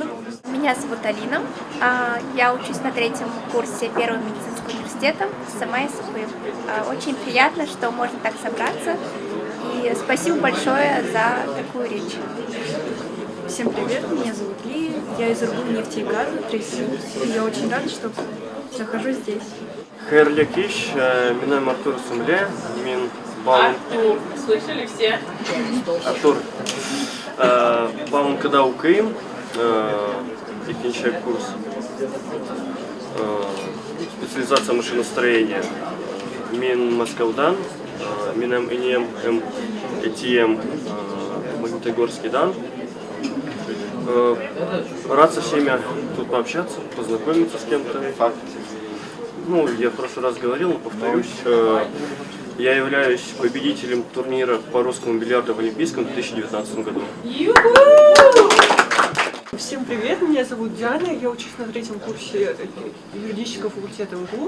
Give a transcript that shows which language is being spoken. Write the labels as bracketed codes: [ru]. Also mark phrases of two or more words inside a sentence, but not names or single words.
[ru] Меня зовут Алина, я учусь на 3-м курсе 1-го медицинского университета, сама из Уфы. Очень приятно, что можно так собраться, и спасибо большое за такую речь. Всем привет, меня зовут Ли, я из РГУ нефти и газа, 3-й курс, и я очень рада, что нахожусь здесь. [tt] Хайырлы кич, минем Артур Сумле, мин Бауман. Артур, [ru] слышали все? [tt] Артур, Бауманкада укыйм, 2-нче курс, [ru] специализация машиностроения. [tt] Мин Москвадан, минем инем ЭТМ Магнитогорский дан. [ru] Рад со всеми тут пообщаться, познакомиться с кем-то. Ну, я в прошлый раз говорил, но повторюсь. Я являюсь победителем турнира по русскому бильярду в Олимпийском в 2019 году. Всем привет, меня зовут Диана, я учусь на 3-м курсе юридического факультета МГУ.